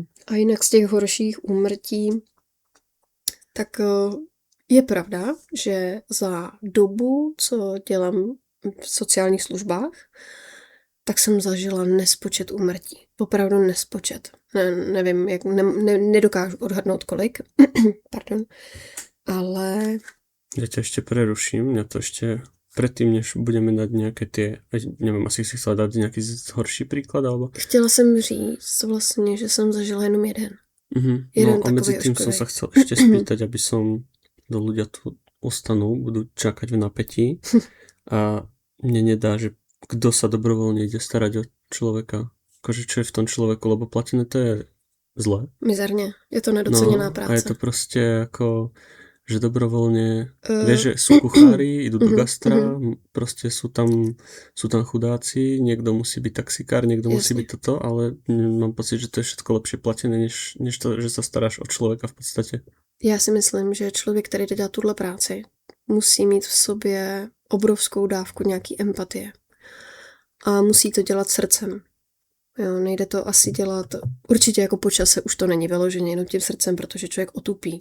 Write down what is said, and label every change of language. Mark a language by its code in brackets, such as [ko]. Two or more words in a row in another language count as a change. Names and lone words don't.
[cs] A jinak z těch horších úmrtí, tak je pravda, že za dobu, co dělám v sociálních službách, tak jsem zažila nespočet úmrtí. Opravdu nespočet. Nevím, jak, nedokážu odhadnout kolik. Pardon. Ale... [sk] Ja ťa ešte preruším, mňa to ešte predtým, než budeme dať nejaké tie, neviem, asi si chcela dať nejaký horší príklad, alebo... [cs] Chtěla jsem říct vlastně, že jsem zažila jenom jeden. [sk] No a medzi tým som sa chcel ešte spýtať, aby som, do ľudia tu ostanú, budú čakať v napätí a mne nedá, že kto sa dobrovoľne ide starať o človeka, akože čo je v tom človeku, lebo platené to je zle. [cs] Mizerně, je to nedoceněná práce. A je to prostě jako... [sk] že dobrovoľne, vieš, že sú kuchári, idú do gastra, proste sú tam chudáci, niekto musí byť taxikár, niekto musí byť toto, ale mám pocit, že to je všetko lepšie platené, než to, že sa staráš o človeka v podstate. [cs] Já si myslím, že člověk, který dělá tuhle práci, musí mít v sobě obrovskou dávku nějaký empatie. A musí to dělat srdcem. Jo, nejde to asi dělat, určitě jako po čase už to není vyloženě jenom tím srdcem, protože člověk otupí.